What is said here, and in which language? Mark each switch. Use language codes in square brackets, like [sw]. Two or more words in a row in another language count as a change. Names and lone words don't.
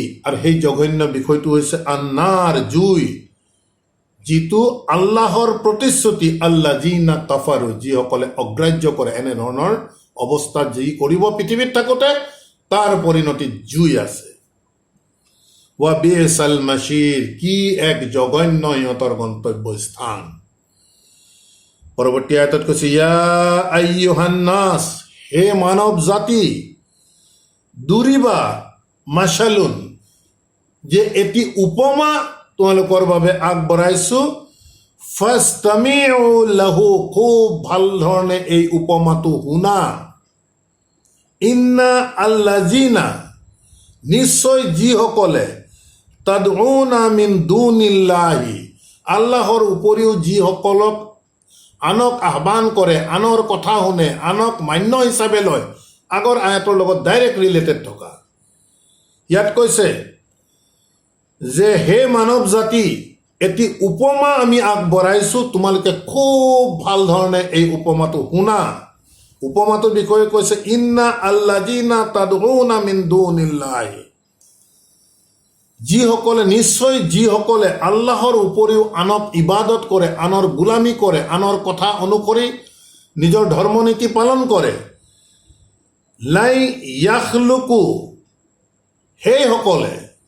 [as] আৰু সেই জঘন্য বিষয়টো হৈছে আন্নাৰ জুই, যিটো আল্লাহৰ প্ৰতিশ্ৰুতি [ar] الذين كفروا [as] যিসকলে অগ্ৰাহ্য কৰে। এনেধৰণৰ অৱস্থা যি কৰিব পৃথিৱীত থাকোঁতে তাৰ পৰিণতি জুই আছে। [ar] وبئس المصير, [as] কি এক জঘন্য সিহঁতৰ গন্তব্যস্থান। পৰৱৰ্তী আয়াতত কৈছে [ar] يا أيها الناس, [as] হে মানৱ জাতি, [ar] ضرب مثل, [as] যে এটি উপমা তোমালোকৰ বাবে আগবঢ়াইছো, [ar] فاستمعوا له, [as] খুব ভাল ধৰণে এই উপমাটো শুনা। [ar] إن الذين, [as] নিশ্চয় যিসকলে, [ar] تدعون من دون الله, [as] আল্লাহৰ উপৰিও যিসকলক আনক আহ্বান কৰে, আনৰ কথা শুনে, আনক মান্য হিচাপে লয়। আগৰ আয়াতৰ লগত [en] direct related [as] থকা। ইয়াত কৈছে যে হে মানৱ জাতি, এটি উপমা আমি আগবঢ়াইছো, তোমালোকে খুব ভাল ধৰণে এই উপমাটো শুনা। উপমাটোৰ বিষয়ে কৈছে [ar] إن الذين تدعون من دون الله, [as] যিসকলে, নিশ্চয় যিসকলে আল্লাহৰ উপৰিও আনক ইবাদত কৰে, আনৰ গোলামী কৰে, আনৰ কথা অনুসৰি নিজৰ ধৰ্মনীতি পালন কৰে, [ar] لن يخلقوا, [as] সেইসকলে